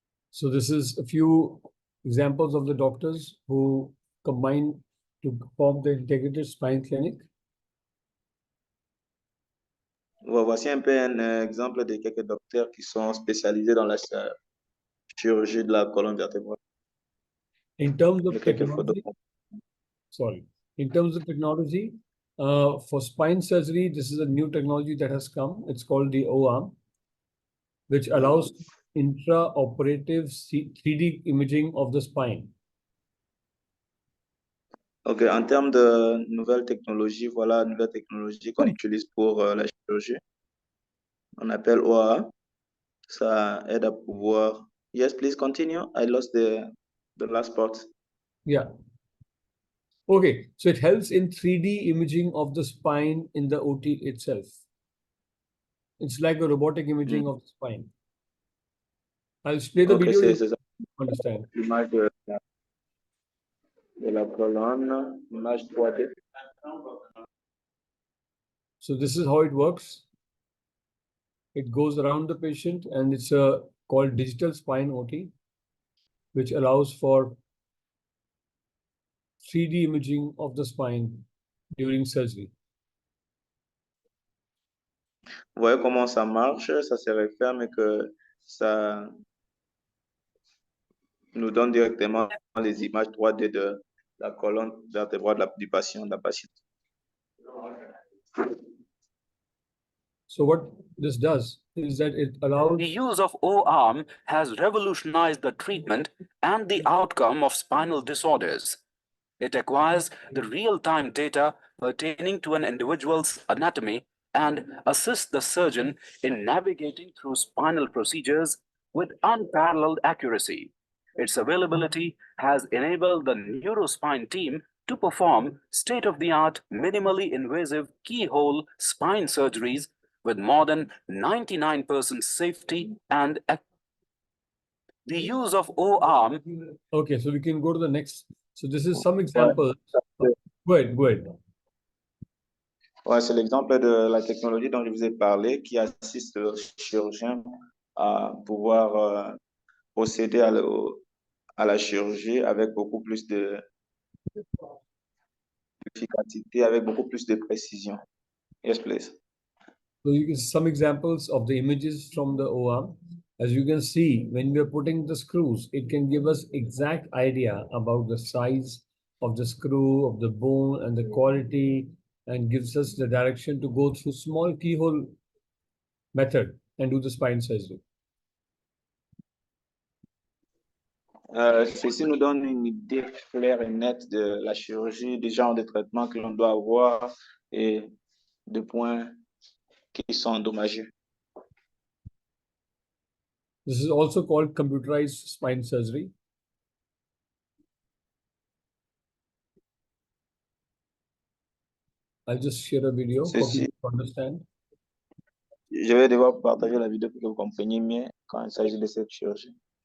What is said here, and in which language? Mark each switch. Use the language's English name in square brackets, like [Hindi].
[English] So this is a few examples of the doctors who combine to form the integrated spine clinic. [French] Voici un peu un exemple de quelques docteurs qui sont spécialisés dans la chirurgie de la colonne vertébrale. [English] In terms of [French] Quelques photos. [English] technology, in terms of technology, for spine surgery, this is a new technology that has come. It's called the O-arm, which allows intra-operative 3D imaging of the spine. [French] Ok, en termes de nouvelles technologies, voilà une nouvelle technologie qu'on utilise pour la chirurgie. On appelle OA. Ça aide à pouvoir. [English] Yes, please continue. I lost the last part. Yeah. Okay, so it helps in 3D imaging of the spine in the OT itself. It's like a robotic imaging of the spine. I'll play the video. [French] C'est ça. [English] Understand. [French] L'image de la colonne, image 3D. [English] So this is how it works. It goes around the patient, and it's called digital spine OT, which allows for 3D imaging of the spine during surgery. [French] Vous voyez comment ça marche, ça se referme et que ça nous donne directement les images 3D de la colonne vertébrale du patient, de la patiente. [English] So what this does is that it allows... The use of O-arm has revolutionized the treatment and the outcome of spinal disorders. It acquires the real-time data pertaining to an individual's anatomy and assists the surgeon in navigating through spinal procedures with unparalleled accuracy. Its availability has enabled the Neurospine team to perform state-of-the-art, minimally invasive keyhole spine surgeries with more than 99% safety and the use of O-arm. Okay, so we can go to the next. So this is some examples. Go ahead. [French] Ouais, c'est l'exemple de la technologie dont je vous ai parlé qui assiste le chirurgien à pouvoir procéder à la chirurgie avec beaucoup plus d'efficacité, avec beaucoup plus de précision. [English] Yes, please. So you can see some examples of the images from the O-arm. As you can see, when we are putting the screws, it can give us exact idea about the size of the screw, of the bone, and the quality, and gives us the direction to go through small keyhole method and do the spine surgery. [French] Ceci nous donne une idée claire et nette de la chirurgie, des genres de traitements que l'on doit avoir et de points qui sont endommagés. [English] This is also called computerized spine surgery. I'll just share a video for people to understand. [French] Je vais devoir partager la vidéo pour que vous compreniez mieux quand il s'agit de cette chirurgie.